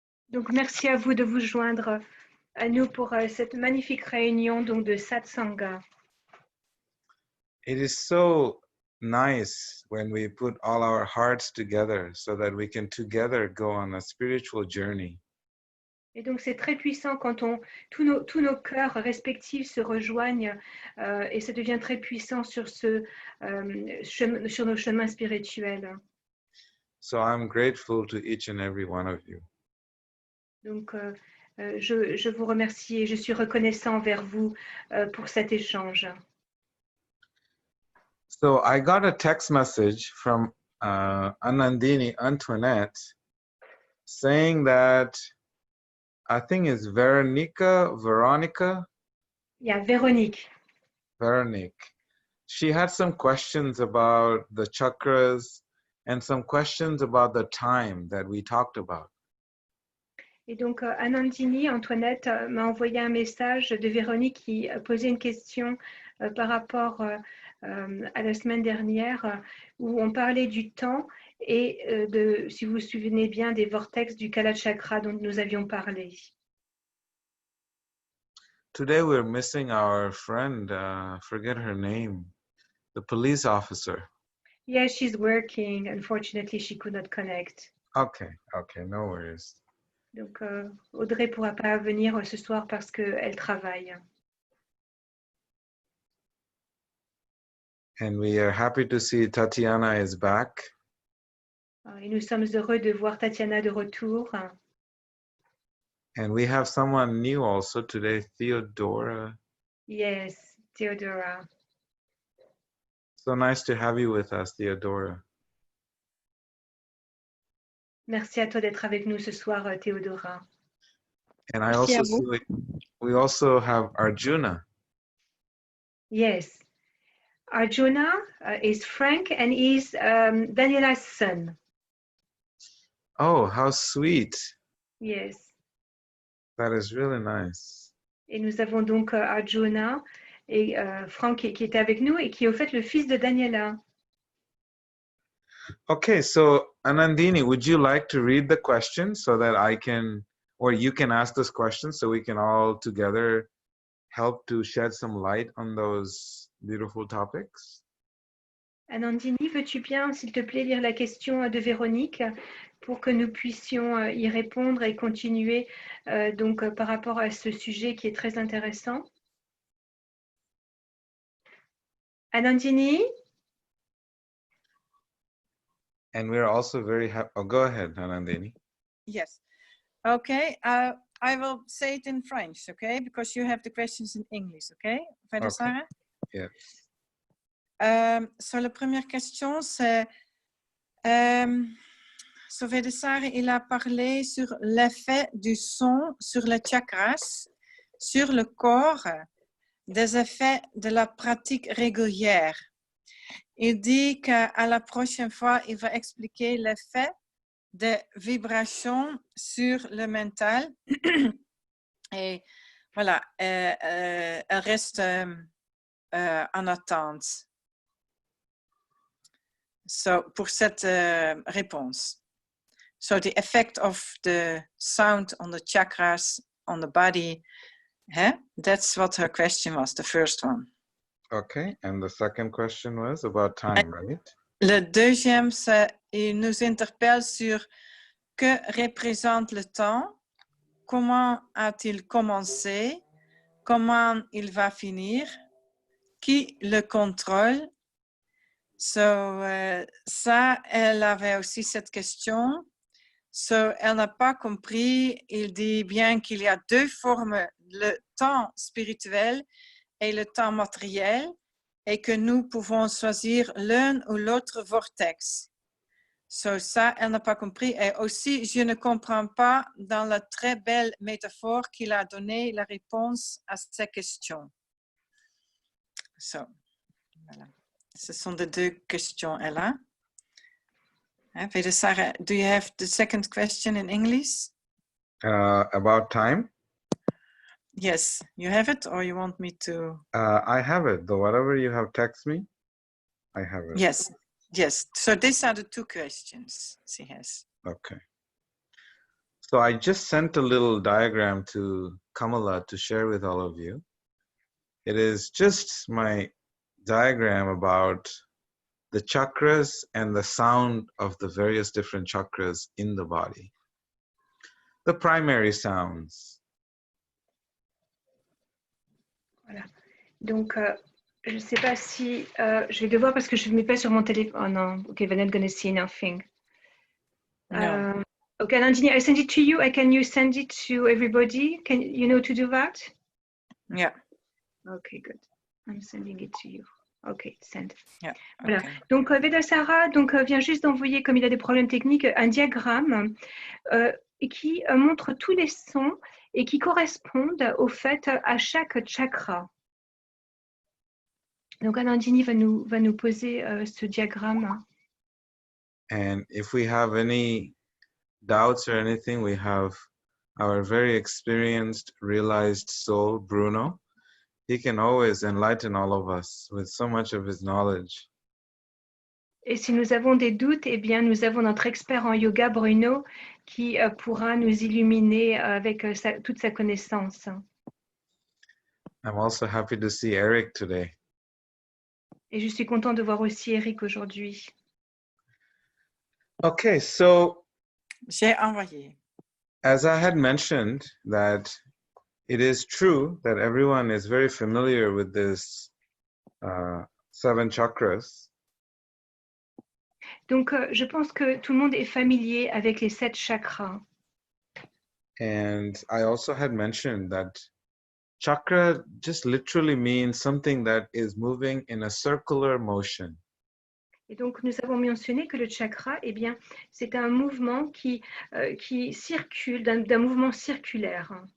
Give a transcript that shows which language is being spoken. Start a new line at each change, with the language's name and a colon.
French: Donc, merci à vous de vous joindre à nous pour cette magnifique réunion donc, de Satsanga.
English: It is so nice when we put all our hearts together so that we can together go on a spiritual journey.
French: Et donc, c'est très puissant quand tous nos cœurs respectifs se rejoignent et ça devient très puissant sur, sur nos chemins spirituels.
English: So I'm grateful to each and every one of you.
French: Donc, je vous remercie et je suis reconnaissant envers vous pour cet échange.
English: So I got a text message from Anandini Antoinette saying that I think it's Veronica. Yeah, Véronique. Veronique. She had some questions about the chakras and some questions about the time that we talked about.
French: Et donc, Anandini, Antoinette, m'a envoyé un message de Véronique qui posait une question par rapport à la semaine dernière où on parlait du temps et si vous vous souvenez bien, des vortex du Kala Chakra dont nous avions parlé.
English: Today we're missing our friend, forget her name, the police officer. Yes, she's working. Unfortunately, she could not connect. Okay, no worries.
French: Donc, Audrey ne pourra pas venir ce soir parce qu'elle travaille.
English: And we are happy to see Tatiana is back.
French: Et nous sommes heureux de voir Tatiana de retour.
English: And we have someone new also today, Theodora. Yes, Theodora. So nice to have you with us, Theodora.
French: Merci à toi d'être avec nous ce soir, Théodora.
English: And I also see we also have Arjuna. Yes. Arjuna is Frank and is Daniela's son. Oh, how sweet. Yes. That is really nice.
French: Et nous avons donc Arjuna et Frank qui est avec nous et qui est au fait le fils de Daniela.
English: Okay, so Anandini, would you like to read the question so that I can, or you can ask this question so we can all together help to shed some light on those beautiful topics?
French: Anandini, veux-tu bien, s'il te plaît, lire la question de Véronique pour que nous puissions y répondre et continuer donc par rapport à ce sujet qui est très intéressant? Anandini?
English: And we're also very happy. Oh, go ahead, Anandini. Yes. Okay. I will say it in French, okay? Because you have the questions in English, okay? Okay. Sarah? Yeah.
French: So la première question, c'est Sarah, il a parlé sur l'effet du son sur les chakras, sur le corps, des effets de la pratique régulière. Il dit qu'à la prochaine fois, il va expliquer l'effet de vibration sur le mental. Et voilà, elle reste en attente. So, pour cette réponse.
English: So the effect of the sound on the chakras, on the body, that's what her question was, the first one. Okay, and the second question was about time, right?
French: Le deuxième, il nous interpelle sur que représente le temps, comment a-t-il commencé, comment il va finir, qui le contrôle. So, ça, elle avait aussi cette question. So, elle n'a pas compris. Il dit bien qu'il y a deux formes, le temps spirituel et le temps matériel, et que nous pouvons choisir l'un ou l'autre vortex. So, ça, elle n'a pas compris. Et aussi, je ne comprends pas dans la très belle métaphore qu'il a donné la réponse à ces questions. So, voilà. Ce sont les deux questions, Ella.
English: Sarah, do you have the second question in English? About time? Yes, you have it, or you want me to? I have it. Though whatever you have text me, I have it. Yes. So these are the two questions she has. Okay. So I just sent a little diagram to Kamala to share with all of you. It is just my diagram about the chakras and the sound of the various different chakras in the body. The primary sounds.
French: Voilà. Donc, je ne sais pas si je vais devoir parce que je ne mets pas sur mon téléphone. Oh non, okay,
English: we're not going to see nothing. No. Okay, Nandini, I send it to you. Can you send it to everybody? Can you know to do that? Yeah. Okay, good. I'm sending it to you. Okay, send. Yeah.
French: Voilà.
English: Okay.
French: Donc, Vedasara vient juste d'envoyer, comme il a des problèmes techniques, un diagramme qui montre tous les sons et qui correspondent au fait à chaque chakra. Donc, Anandini va nous poser ce diagramme.
English: And if we have any doubts or anything, we have our very experienced, realized soul, Bruno. He can always enlighten all of us with so much of his knowledge.
French: Et si nous avons des doutes, eh bien, nous avons notre expert en yoga, Bruno, qui pourra nous illuminer avec toute sa connaissance.
English: I'm also happy to see Eric today.
French: Et je suis contente de voir aussi Eric aujourd'hui.
English: Okay, so
French: J'ai envoyé.
English: as I had mentioned, that it is true that everyone is very familiar with this 7 chakras.
French: Donc, je pense que tout le monde est familier avec les 7 chakras.
English: And I also had mentioned that chakra just literally means something that is moving in a circular motion.
French: Et donc, nous avons mentionné que le chakra, eh bien, c'est un mouvement qui circule, d'un mouvement circulaire.